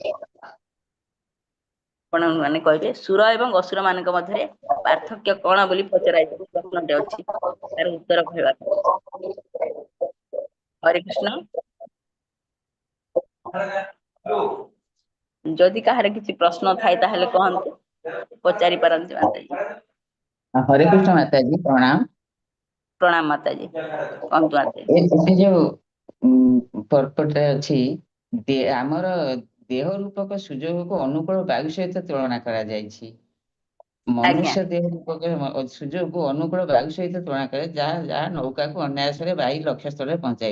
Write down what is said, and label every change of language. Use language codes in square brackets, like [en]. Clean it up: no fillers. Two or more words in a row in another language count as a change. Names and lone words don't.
[or] ଆପଣ ମାନେ କହିବେ ସୁର ଏବଂ ଅସୁର ମାନଙ୍କ ମଧ୍ୟରେ ପାର୍ଥକ୍ୟ କଣ ବୋଲି ପଚରାଇଛି, ପ୍ରଶ୍ନଟେ ଅଛି, ତାର ଉତ୍ତର କହିବା ପାଇଁ। ହରେ କୃଷ୍ଣ। ଯଦି କାହାର କିଛି ପ୍ରଶ୍ନ ଥାଏ ତାହେଲେ କହନ୍ତୁ, ପଚାରି ପାରନ୍ତି ମାତାଜୀ। [hi] हरे कृष्ण माताजी प्रणाम। [or] ପ୍ରଣାମ ମାତାଜୀ, କହନ୍ତୁ ମାତାଜୀ। ଏ ଯୋଉ ପର୍ପଟେ ଅଛି ଆମର ଦେହ ରୂପକ ସୁଯୋଗକୁ ଅନୁକୂଳ ବାୟୁ ସହିତ ତୁଳନା କରାଯାଇଛି। ମନୁଷ୍ୟ ଦେହ ରୂପକ ସୁଯୋଗକୁ ଅନୁକୂଳ ବାୟୁ ସହିତ ତୁଳନା କରେ, ଯାହା ଯାହା ନୌକାକୁ ଅନାୟାସରେ ବାୟୁ ଲକ୍ଷ୍ୟ ସ୍ଥଳରେ ପହଞ୍ଚାଇବ।